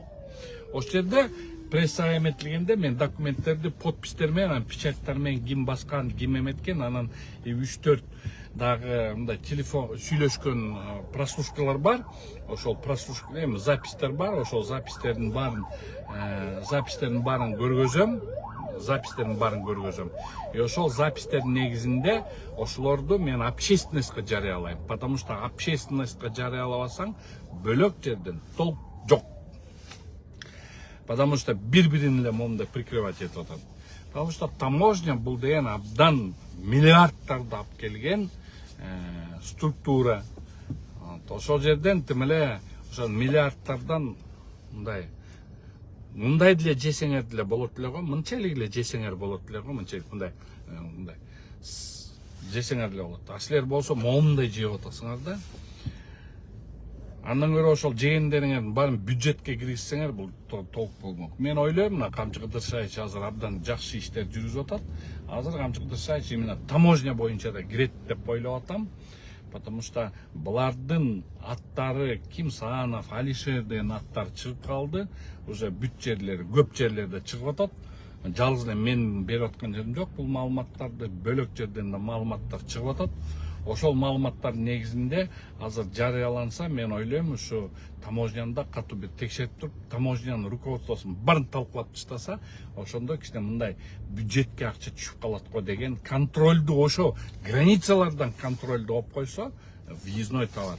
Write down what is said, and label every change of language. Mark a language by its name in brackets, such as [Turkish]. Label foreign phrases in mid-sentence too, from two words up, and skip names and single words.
[Kyrgyz] Ошол жерде прессага эметилгенде мен документтерди подпистер менен, печаттар менен ким баскан, ким эметкен, анан 3-4 дагы мындай телефон сүйлөшкөн прослушкалар бар. Ошол прослушка эми запистер бар. Ошол запистердин баарын көргөзөм. И ошол запистердин негизинде ошолорду мен общественностька жарыялайм. [Russian] Потому что [Kyrgyz] общественностька жарыялабасаң, бөлөк жерден толк жок. [Russian] Потому что [Kyrgyz] бири-бирин эле момундай прикрывать этип атат. [Russian] Потому что [Kyrgyz] таможня бул деген абдан миллиардтарды алып келген структура. Ошол жерден тим эле ошол миллиардтардан мындай деле жесеңер деле болот эле го, мынчалык эле жесеңер болот эле го, мынчалык мындай жесеңер деле болот. А силер болсо момундай жеп атасыңар да. Андан көрө ошол жегендериңердин баарын бюджетке киргизсеңер, бул толк болмок. Мен ойлойм, мына Камчы Кыдыршаевич азыр абдан жакшы иштер жүргүзүп атат. Азыр Камчы Кыдыршаевич именно таможня боюнча да кирет деп ойлоп атам. [Russian] Потому что [Kyrgyz] булардын аттары Кимсанов, Алишер деген аттар чыгып калды. Уже бүт жерлери, көп жерлерде чыгып атат. Жалгыз эле мен берип аткан жерим жок. Бул маалыматтарды бөлөк жерден да маалыматтар чыгып атат. Ошол маалыматтардын негизинде азыр жарыяланса, мен ойлойм, ушу таможняда катуу бир текшерип туруп, таможнянын руководствосун баарын талкуулап таштаса, ошондо кичине мындай бюджетке акча түшүп калат го деген контролду, ошо границалардан контролду алып койсо, [Russian] въездной товар.